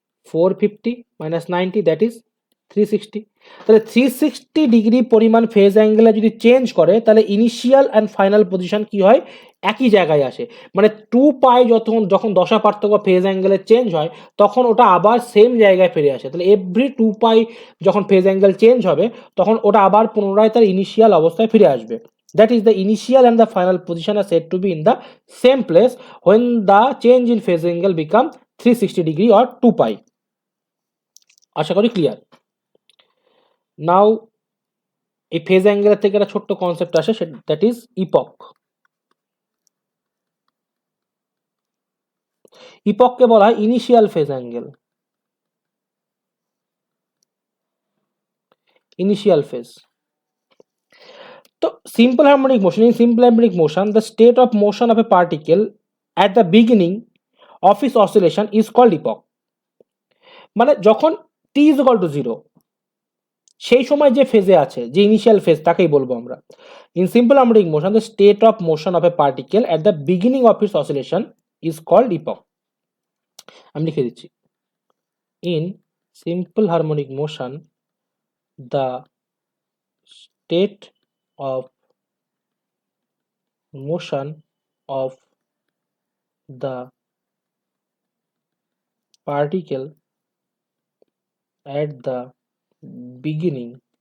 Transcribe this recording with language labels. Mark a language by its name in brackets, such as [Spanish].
[Bangla] 450 minus 90, [English] That is 360। [Bangla] তাহলে 360 degree পরিমাণ phase অ্যাঙ্গেলে যদি চেঞ্জ করে তাহলে ইনিশিয়াল অ্যান্ড ফাইনাল পজিশন কি হয়? একই জায়গায় আসে, মানে 2 পাই যখন দশা পার্থক্য ফেজ অ্যাঙ্গেলে চেঞ্জ হয় তখন ওটা আবার সেম জায়গায় ফিরে আসে। তাহলে এভরি 2 পাই যখন ফেজ অ্যাঙ্গেল চেঞ্জ হবে তখন ওটা আবার পুনরায় তার ইনিশিয়াল অবস্থায় ফিরে আসবে। [English] that is the initial and the final position are said to be in the same place when the change in phase angle become 360 degree or 2 pi. [Bangla] আশা করি ক্লিয়ার। নাও এই ফেজ অ্যাঙ্গেলের থেকে একটা ছোট্ট কনসেপ্ট আসে, [English] That is epoch. [Bangla] ইপককে বলা হয় initial phase angle. Initial phase. [English] তো simple harmonic motion, in simple harmonic motion the state of motion of a particle at the beginning of its oscillation is called epoch। [Bangla] মানে যখন [English] t is equal to 0 [Bangla] সেই সময় যে ফেজে আছে, যে initial phase, তাকেই বলবো আমরা। [English] In simple harmonic motion the state of motion of a particle at the beginning of its oscillation is called epoch. [Bangla] আমি লিখে দিচ্ছি, [English] in simple harmonic motion the state of motion of the particle at the beginning